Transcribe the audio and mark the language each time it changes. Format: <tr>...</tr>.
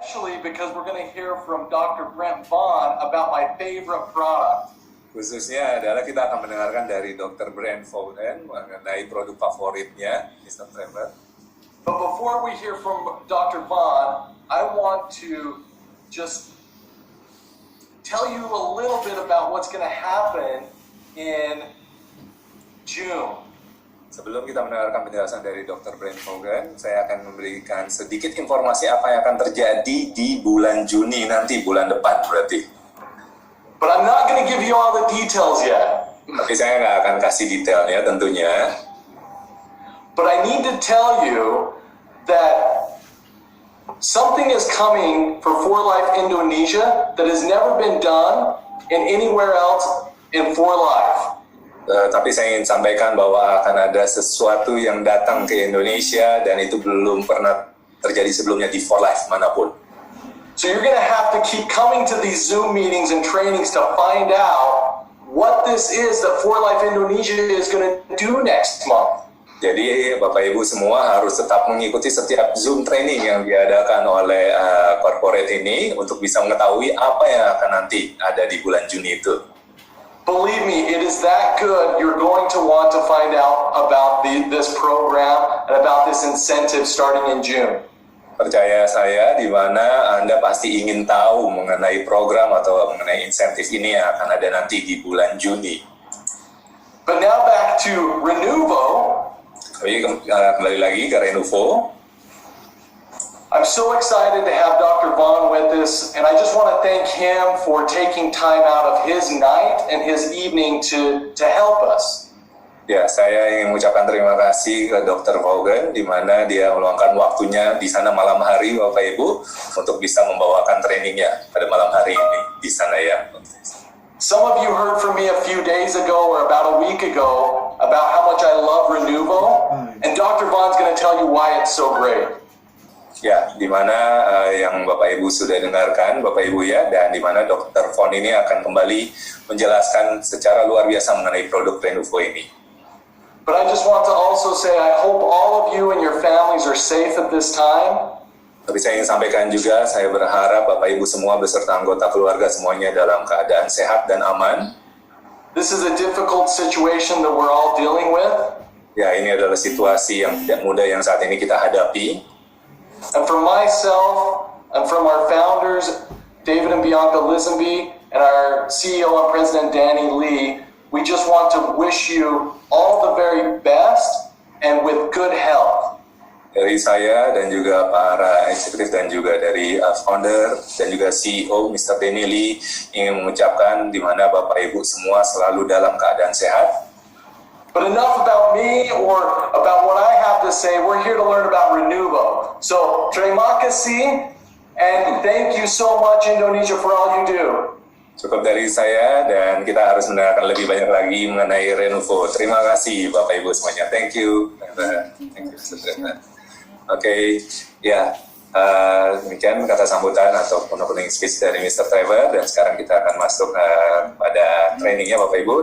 <en>especially because we're going to hear from Dr. Brent Vaughn about my favorite product.</en> <id>Khususnya adalah kita akan mendengarkan dari Dr. Brent Vaughn mengenai produk favoritnya, Mr. Trevor.</id> <en>But before we hear from Dr. Vaughn, I want to just tell you a little bit about what's going to happen in June.</en> <id>Sebelum kita mendengarkan penjelasan dari Dr. Brent Vaughan, saya akan memberikan sedikit informasi apa yang akan terjadi di bulan Juni nanti, bulan depan berarti.</id> <en>But I'm not going to give you all the details yet.</en> <id>Tapi saya nggak akan kasih detailnya tentunya.</id> <en>But I need to tell you that something is coming for For Life Indonesia that has never been done in anywhere else in For Life.</en> <id>Tapi saya ingin sampaikan bahwa akan ada sesuatu yang datang ke Indonesia dan itu belum pernah terjadi sebelumnya di For Life manapun.</id> <en>So you're going to have to keep coming to these Zoom meetings and trainings to find out what this is that For Life Indonesia is going to do next month.</en> <id>Jadi Bapak Ibu semua harus tetap mengikuti setiap Zoom training yang diadakan oleh corporate ini untuk bisa mengetahui apa yang akan nanti ada di bulan Juni itu.</id> <en>Believe me, it is that good. You're going to want to find out about this program and about this incentive starting in June.</en> <id>Percaya saya, di mana Anda pasti ingin tahu mengenai program atau mengenai insentif ini yang akan ada nanti di bulan Juni.</id> <en>But now back to Renuvo.</en> <id>Kembali lagi ke Renuvo.</id> <en>I'm so excited to have Dr. Vaughn with us, and I just want to thank him for taking time out of his night and his evening to help us.</en> <id>Ya, saya ingin mengucapkan terima kasih ke Dr. Vaughan, di mana dia meluangkan waktunya di sana malam hari, Bapak Ibu, untuk bisa membawakan trainingnya pada malam hari ini di sana ya.</id> <en>Some of you heard from me a few days ago or about a week ago about how much I love Renuvo, and Dr. Vaughn's going to tell you why it's so great.</en> <id>Ya, di mana yang Bapak Ibu sudah dengarkan, Bapak Ibu ya, dan di mana Dr. Vaughn ini akan kembali menjelaskan secara luar biasa mengenai produk Renuvo ini.</id> <en>But I just want to also say I hope all of you and your families are safe at this time.</en> <id>Tapi saya ingin sampaikan juga, saya berharap Bapak Ibu semua beserta anggota keluarga semuanya dalam keadaan sehat dan aman.</id> <en>This is a difficult situation that we're all dealing with.</en> <id>Ya, ini adalah situasi yang tidak mudah yang saat ini kita hadapi.</id> <en>And from myself and from our founders, David and Bianca Lisenby, and our CEO and President Danny Lee, we just want to wish you all the very best and with good health.</en> <id>Dari saya dan juga para eksekutif dan juga dari founder dan juga CEO Mr. Danny Lee ingin mengucapkan di mana Bapak Ibu semua selalu dalam keadaan sehat.</id> <en>But enough about me or about what I have to say. We're here to learn about Renuvo. So,</en> <id>terima kasih,</id> <en>and thank you so much Indonesia for all you do.</en> <id>Cukup dari saya, dan kita harus mendengarkan lebih banyak lagi mengenai Renuvo. Terima kasih Bapak Ibu semuanya.</id> <en>Thank you. Thank you,</en> <id>Oke, ya. Demikian kata sambutan atau opening speech dari Mr. Trevor, dan sekarang kita akan masuk pada trainingnya Bapak Ibu.</id>